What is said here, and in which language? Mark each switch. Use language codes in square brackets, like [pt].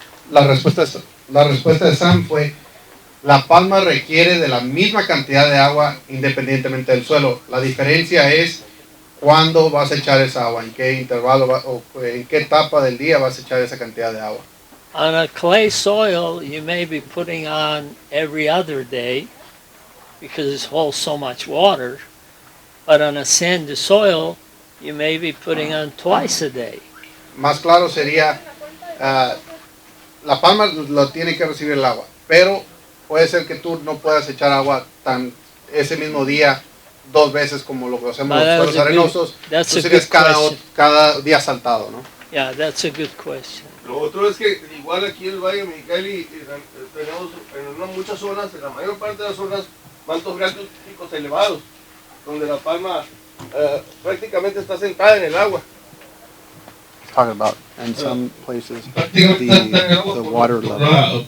[es] La respuesta de Sam fue: La Palma requiere de la misma cantidad de agua independientemente del suelo. La diferencia es cuándo vas a echar esa agua, en qué intervalo o en qué etapa del día vas a echar esa cantidad de agua. [en] On a clay soil, you may be putting on every other day because it holds so much water. But on a sandy soil, you may be putting on twice a day. [es] Más claro sería, La Palma lo tiene que recibir el agua, pero puede ser que tú no puedas echar agua ese mismo día 2 veces como lo que hacemos en los suelos arenosos. Tú serías cada día saltado, ¿no? [en] Yeah, that's a good question. [es] Lo otro es que igual aquí en el Valle Mexicali tenemos en muchas zonas, en la mayor parte de las zonas, mantos freáticos elevados, donde La Palma prácticamente está sentada en el agua. [en] Talking about in some places the water level,